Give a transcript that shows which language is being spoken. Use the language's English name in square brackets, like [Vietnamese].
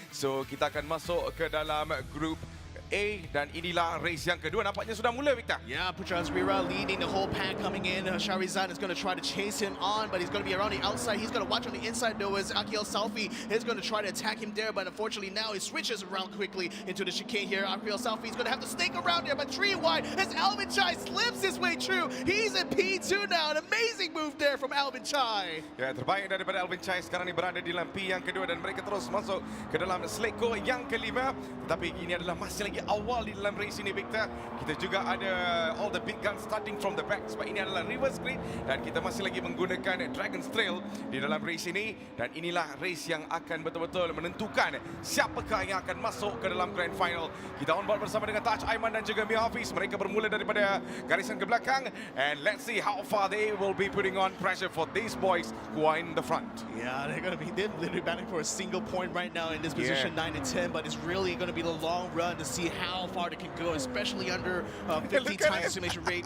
[Malay] So kita akan masuk ke dalam Group A dan inilah race yang kedua, nampaknya sudah mula, Victor. [English] Yeah, Putra Azwira leading the whole pack coming in. Sharizan is going to try to chase him on, but he's going to be around the outside. He's going to watch on the inside though as Akiel Salfi is going to try to attack him there, but unfortunately now he switches around quickly into the chicane here. Akiel Salfi is going to have to snake around there, but 3 wide as Alvin Chai slips his way through. He's in P2 now. An amazing move there from Alvin Chai. [Malay] Ya, terbaik daripada Alvin Chai sekarang ni berada di dalam P yang kedua dan mereka terus masuk ke dalam Sleko yang kelima. Tapi ini adalah masih lagi awal di dalam race ini, Victor. Kita juga ada [English] all the big guns starting from the back [Malay] sebab ini adalah reverse grid dan kita masih lagi menggunakan Dragon's Trail di dalam race ini dan inilah race yang akan betul-betul menentukan siapakah yang akan masuk ke dalam grand final. Kita on board bersama dengan Taj Aiman dan juga Mia Hafiz. Mereka bermula daripada garisan ke belakang [English] and let's see how far they will be putting on pressure for these boys who are in the front. Yeah, they're literally battling for a single point right now in this position 9 and 10, but it's really going to be the long run to see how far they can go, especially under 50 times the simulation rate.